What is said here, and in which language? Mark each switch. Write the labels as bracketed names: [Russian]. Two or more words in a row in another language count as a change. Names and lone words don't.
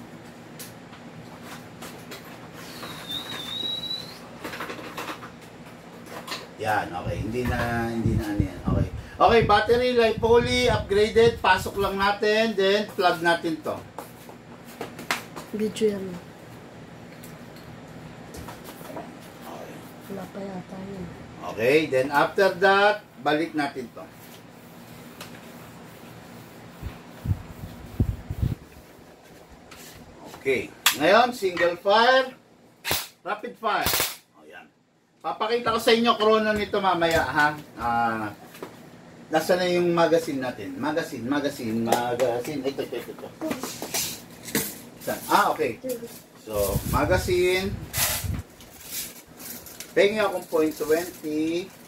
[Filipino] Yan, okay. Hindi na ano yan. Okay. Okay, [English] battery life fully upgraded. [Filipino] Pasok lang natin, then plug natin to. Video yan. Okay. Wala pa yata yun. Okay, then after that, balik natin to. Okay. Ngayon, [English] single fire, rapid fire. [Filipino] O yan. Papakita ko sa inyo chrono nito mamaya ha. Nasaan na yung magazine natin? Magazine. Ito. Saan? Okay. So, magazine. Pengi akong 0.20.